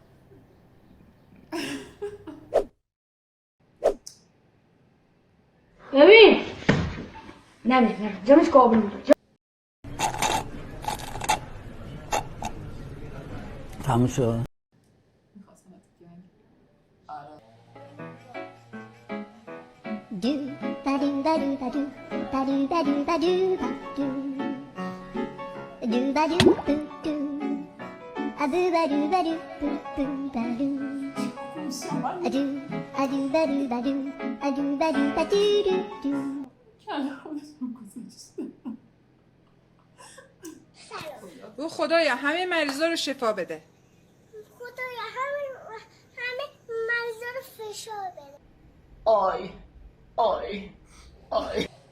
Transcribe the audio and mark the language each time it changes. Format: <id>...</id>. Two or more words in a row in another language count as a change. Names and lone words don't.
<fa>ببین نه جمعش قابل بود. تموم شد. میخواستم ات گنگ Do ba do ba do ba do ba do ba do ba do ba do do ba do do do a do ba do ba do do ba do a do ba do ba do a do ba do ba do do do. کله خودشون گذاشته. او خدایا همه مریضا رو شفا بده. خدایا همه مریضا رو فشار بده. آی آی آی</fa>